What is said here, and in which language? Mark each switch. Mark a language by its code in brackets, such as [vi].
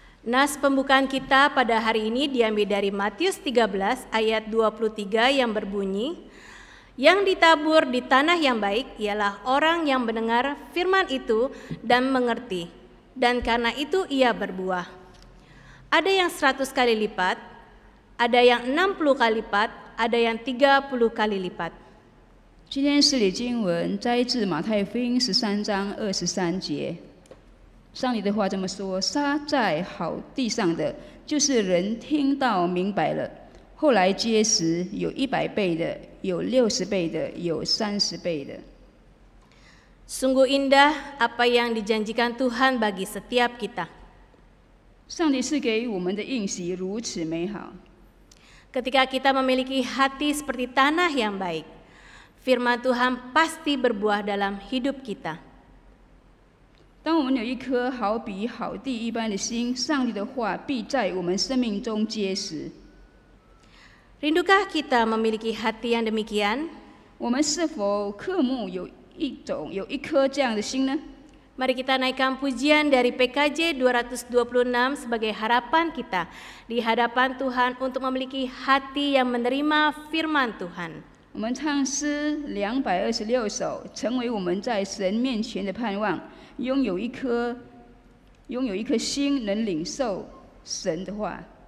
[id] Nas pembukaan kita pada hari ini diambil dari Matius 13 ayat 23 yang berbunyi, "Yang ditabur di tanah yang baik ialah orang yang mendengar firman itu dan mengerti, dan karena itu ia berbuah. Ada yang 100 kali lipat, ada yang 60 kali lipat, ada yang 30 kali lipat." [zh] 今天是理经文摘自马太福音13章23节。上帝的话这么说：撒在好地上的，就是人听到明白了，后来结实，有100倍的，有60倍的，有30倍的。 [id] Sungguh indah apa yang dijanjikan Tuhan bagi setiap kita. [zh] 上帝赐给我们的应许如此美好。 [id] Ketika kita memiliki hati seperti tanah yang baik, firman Tuhan pasti berbuah dalam hidup kita. [zh] 当我们有一颗好比好地一般的心，上帝的话必在我们生命中结实。 [id] Rindukah kita memiliki hati yang demikian? [zh] 我们是否渴慕有一颗这样的心呢？ [id] Mari kita naikkan pujian dari PKJ 226 sebagai harapan kita di hadapan Tuhan untuk memiliki hati yang menerima firman Tuhan. [zh] 我们唱诗226首，成为我们在神面前的盼望，拥有一颗心，能领受神的话。